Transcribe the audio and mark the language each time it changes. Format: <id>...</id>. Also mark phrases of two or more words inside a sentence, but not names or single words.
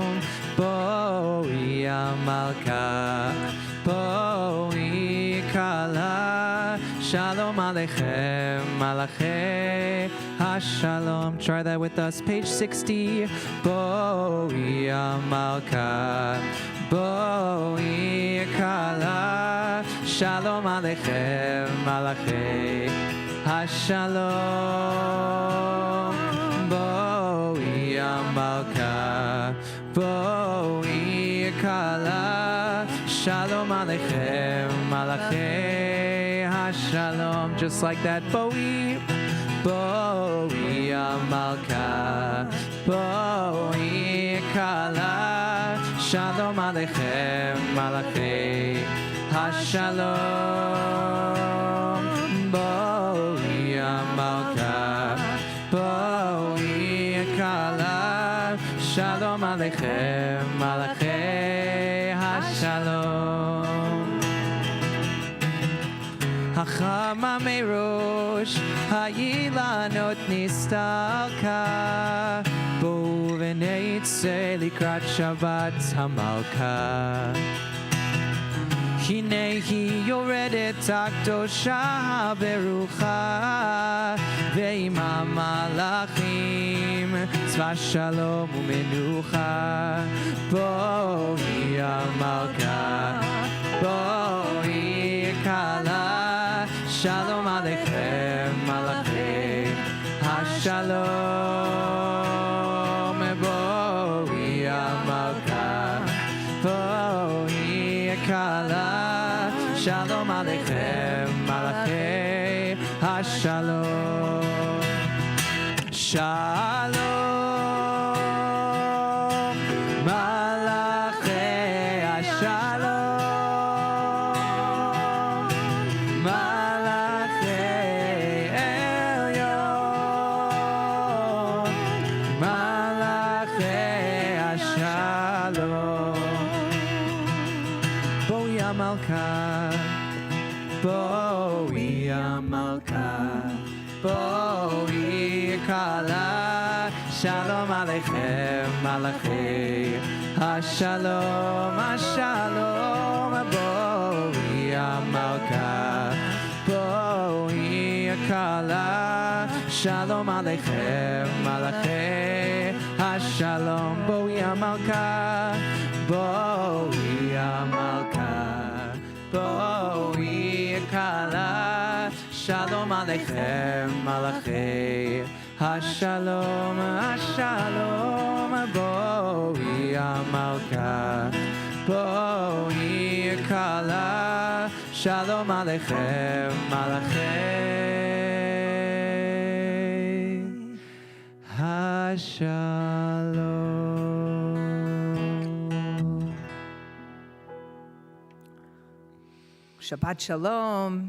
<he>בואי המלכה, בואי כלה, שלום עליכם, מלאכי השלום.</he> <en>Try that with us, page 60.</en> <he>בואי המלכה, בואי כלה, שלום עליכם, מלאכי השלום. בואי המלכה, בואי כלה, שלום עליכם, מלאכי השלום.</he> <en>Just like that,</en> <he>בואי, בואי המלכה, בואי כלה, שלום עליכם, מלאכי השלום. בואי המלכה, בואי כלה, שלום עליכם, מלאכי השלום. החמה מראש, האילנות נסתלקה, בואו ונצא לקראת שבת המלכה. הנה היא יורדת הקדושה הברוכה, ועמה מלאכים צבא שלום ומנוחה. בואי המלכה, בואי כלה, שלום עליכם, מלאכי השלום. בואי המלכה, בואי כלה, שלום עליכם, מלאכי השלום. שלום, מלאכי השלום, מלאכי עליון, מלאכי השלום. בואי המלכה, בואי המלכה, בואי כלה, שלום עליכם, מלאכי השלום, השלום. בואי המלכה, בואי כלה, שלום עליכם, מלאכי השלום. בואי המלכה, בואי המלכה, בואי כלה, שלום עליכם, מלאכי השלום, השלום. בואי המלכה, בואי כלה, שלום עליכם, מלאכי השלום. שבת שלום.</he>